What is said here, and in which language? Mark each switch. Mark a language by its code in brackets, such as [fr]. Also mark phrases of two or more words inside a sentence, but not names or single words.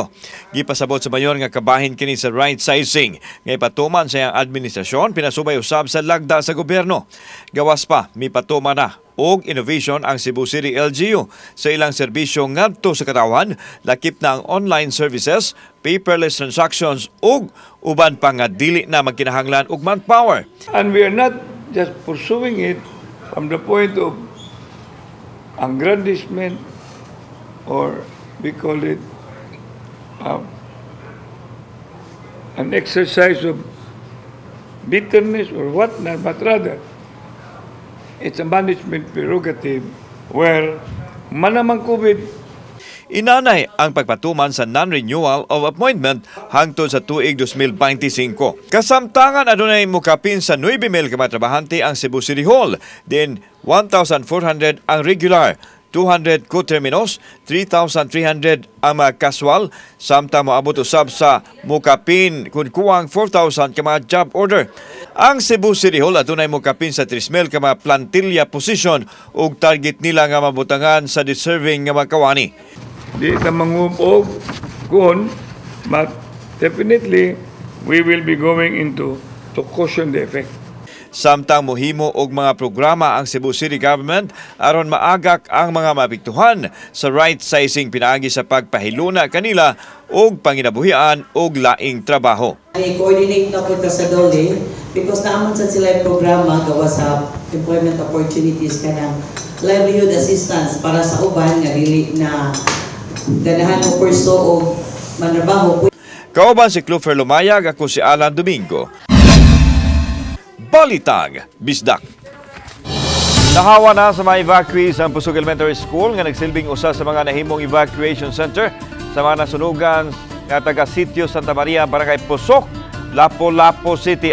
[ceb] Gipasabot sa mayor nga kabahin kini sa [en] right sizing [ceb] nga ipatuman sa iyang administrasyon pinasubay usab sa lagda sa gobyerno. Gawas pa mipatuman na og innovation ang Cebu City LGU sa ilang serbisyo ngadto sa katawan, lakip na ang [en] online services, paperless transactions [ceb] ug uban pa nga dili na magkinahanglan og manpower. [en] And we are not just pursuing it from the point of aggrandizement, or we call it an exercise of bitterness or whatnot, but rather it's a management prerogative where manamang COVID. [ceb] Inanay ang pagpatuman sa [en] non-renewal of appointment [ceb] hangtod sa tuig 2025. Kasamtangan adunay mukapin sa 9,000 ka mga trabahante ang Cebu City Hall, then 1,400 ang regular, 200 co-terminos, 3,300 ang mga kaswal, samtang moabot usab sa mukapin kung kuwang 4,000 ka mga job order. Ang Cebu City Hall adunay mukapin sa 3,000 ka mga plantilla position ug target nila nga mabutangan sa deserving nga mga kawani. Di na mangupog kun, [en] but definitely we will be going into to cushion the effect. [ceb] Samtang mohimo og mga programa ang Cebu City Government aron maagak ang mga mapiktuhan sa [en] right sizing [ceb] pinaagi sa pagpahiluna kanila og panginabuhian og laing trabaho. I-coordinate na po sa dole because naamon sa sila yung programa gawa sa [en] employment opportunities [ceb] kanang [en] livelihood assistance [ceb] para sa uban nga dili na ganahan o kurso o manrabaho. Kauban si Clover Lumayag, ako si Alan Domingo. Balitang Bisdak. Nahawa na sa mga evacuees ang Pusog Elementary School nga nagsilbing usa sa mga nahimong [en] evacuation center [ceb] sa mga nasunugan nga taga-sitio Santa Maria, Barangay Pusok, Lapu-Lapu City.